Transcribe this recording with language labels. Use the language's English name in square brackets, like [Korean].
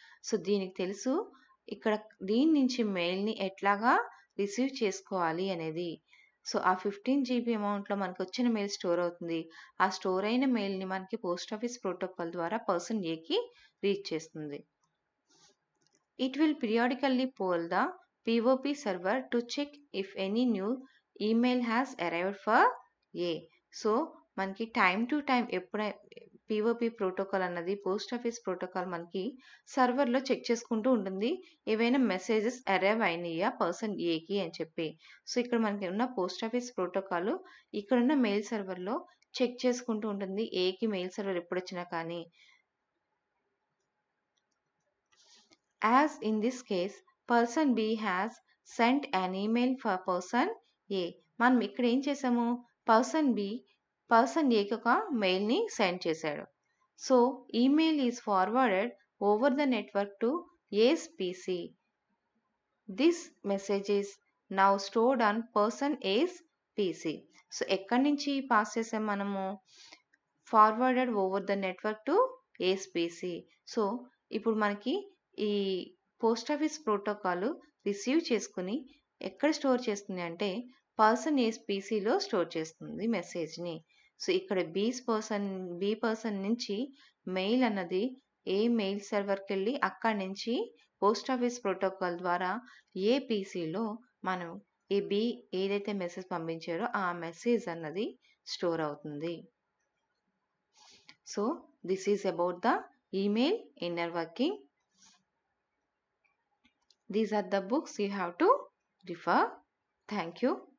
[Telugu] So దీనికి తెలుసు ఇక్కడ దీని నుంచి మెయిల్ని ఎట్లాగా రిసీవ్ చేసుకోవాలి అనేది. సో ఆ 15 GB అమౌంట్లో మనకు వచ్చిన మెయిల్ స్టోర్ అవుతుంది. ఆ స్టోర్ అయిన మెయిల్ని మనకి పోస్ట్ ఆఫీస్ ప్రోటోకాల్ ద్వారా పర్సన్ ఏకి రీచ్ చేస్తుంది. [English] It will periodically poll the POP server to check if any new email has arrived for A. [Telugu] So మనకి time to time POP protocol అన్నది post office protocol మనకి సర్వర్లో check చేసుకుంటూ ఉంటుంది ఏవైనా messages arrive అయినాయా person ఏకి అని చెప్పి. సో ఇక్కడ మనకి ఉన్న పోస్ట్ ఆఫీస్ ప్రోటోకాల్ ఇక్కడున్న మెయిల్ సర్వర్లో చెక్ చేసుకుంటూ ఉంటుంది ఏకి మెయిల్ సర్వర్ ఎప్పుడు వచ్చినా కానీ. [English] As in this case, person B has sent an email for person A. [Telugu] మనం ఇక్కడ ఏం చేసాము, పర్సన్ ఏకి ఒక మెయిల్ని సెండ్ చేశాడు. [English] So email is forwarded over the network to S PC. This message is now stored on person S PC. So [Telugu] ఎక్కడి నుంచి pass చేసాం మనము, [English] Forwarded over the network to S PC. [Telugu] So ఇప్పుడు మనకి ఈ పోస్ట్ ఆఫీస్ ప్రోటోకాల్ రిసీవ్ చేసుకుని ఎక్కడ store చేస్తుంది అంటే పర్సన్ ఏస్ పీసీలో స్టోర్ చేస్తుంది మెసేజ్ని. సో ఇక్కడ బి పర్సన్ నుంచి మెయిల్ అన్నది ఏ మెయిల్ సర్వర్కి వెళ్ళి అక్కడి నుంచి పోస్ట్ ఆఫీస్ ప్రోటోకాల్ ద్వారా ఏ పీసీలో మనం ఈ బి ఏదైతే మెసేజ్ పంపించారో ఆ మెసేజ్ అన్నది స్టోర్ అవుతుంది. [English] So this is about the email inner working. These are the books you have to refer. Thank you.